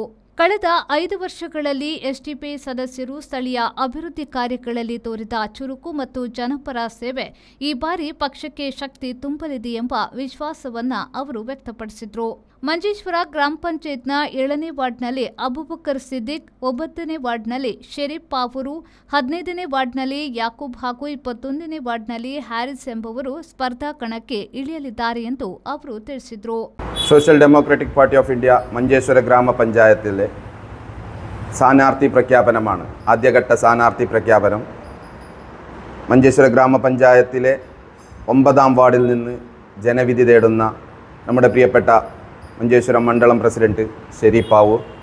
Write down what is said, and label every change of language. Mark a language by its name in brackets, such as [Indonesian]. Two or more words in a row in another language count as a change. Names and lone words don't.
[Kannada] ಕಳೆದ 5 ವರ್ಷಗಳಲ್ಲಿ ಎಸ್ಡಿಪಿಐ ಸದಸ್ಯರು ಸ್ಥಳೀಯ ಅಭಿವೃದ್ಧಿ ಕಾರ್ಯಗಳಲ್ಲಿ ತೋರಿದ ಚುರುಕು ಮತ್ತು ಜನಪರ ಸೇವೆ ಈ ಬಾರಿ ಪಕ್ಷಕ್ಕೆ ಶಕ್ತಿ ತುಂಬಲಿದೆ ಎಂಬ ವಿಶ್ವಾಸವನ್ನ ಅವರು ವ್ಯಕ್ತಪಡಿಸಿದರು. ಮಂಜೇಶ್ವರ ಗ್ರಾಮ ಪಂಚಾಯತ್ನ 7ನೇ ವಾರ್ಡ್ನಲ್ಲಿ ಅಬುಬಕರ್ ಸಿದ್ದಿಕ್, 9ನೇ ವಾರ್ಡ್ನಲ್ಲಿ ಶರೀಫ್ ಪಾವೂರು, 15ನೇ ವಾರ್ಡ್ನಲ್ಲಿ ಯಾಕೂಬ್ ಹಾಗೂ 21ನೇ ವಾರ್ಡ್ನಲ್ಲಿ ಹ್ಯಾರಿಸ್ ಎಂಬುವರು ಸ್ಪರ್ಧಾ ಕಣಕ್ಕೆ ಇಳಿಯಲಿದ್ದಾರೆ ಎಂದು ಅವರು ತಿಳಿಸಿದರು. [Malayalam] സോഷ്യൽ ഡെമോക്രാറ്റിക് പാർട്ടി ഓഫ് ഇന്ത്യ മഞ്ചേശ്വര ഗ്രാമപഞ്ചായത്തിലെ സ്ഥാനാർത്ഥി പ്രഖ്യാപനമാണ്. ആദ്യഘട്ട സ്ഥാനാർത്ഥി പ്രഖ്യാപനം മഞ്ചേശ്വര ഗ്രാമപഞ്ചായത്തിലെ 9ാം വാർഡിൽ നിന്ന് ജനവിധി തേടുന്ന നമ്മുടെ പ്രിയപ്പെട്ട മഞ്ചേശ്വരം മണ്ഡലം പ്രസിഡന്റ് ഷരീഫ് പാവൂർ,